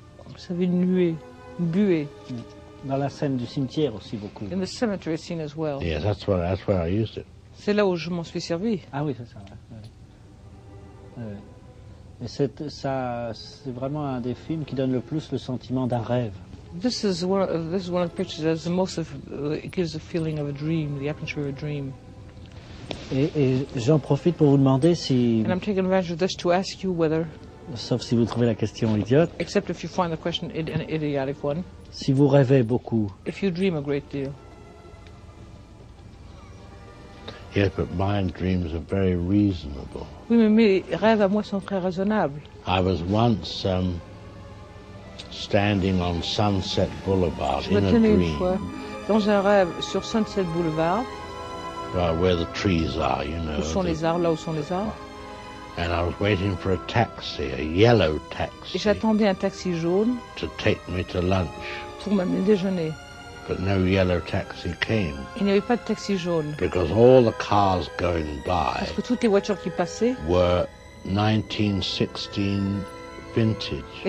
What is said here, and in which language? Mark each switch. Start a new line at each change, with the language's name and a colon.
French: Vous savez, une nuée, une buée. Dans la scène du cimetière aussi beaucoup.
English: In the cemetery scene as well. Yeah, that's where I used it.
French: C'est là où je m'en suis servi. Ah oui, c'est ça. Et c'est ça, c'est vraiment un des films qui donne le plus le sentiment d'un rêve.
English: This is one of the pictures that the most of, it gives a feeling of a dream, the atmosphere of a dream.
French: Et j'en profite pour vous demander si.
English: And I'm taking advantage of this to ask you whether.
French: Sauf si vous trouvez la question idiote.
English: Except if you find the question an idiotic one.
French: Si vous rêvez beaucoup.
English: If you dream a great deal. Yes, but my dreams are very reasonable.
French: Oui, mais mes rêves à moi sont très raisonnables.
English: I was once standing on Sunset Boulevard in a dream.
French: Je me tenais une fois dans un rêve sur Sunset Boulevard.
English: Where the trees are, you know.
French: Où sont les arbres, là où sont les arbres.
English: And I was waiting for a taxi, a yellow taxi.
French: Et j'attendais un taxi jaune.
English: To take me to lunch.
French: Pour m'amener déjeuner.
English: But no yellow taxi came.
French: Il n'y avait pas de taxi jaune.
English: Because all the cars going by.
French: Parce que toutes les voitures qui passaient.
English: Were 1916 vintage.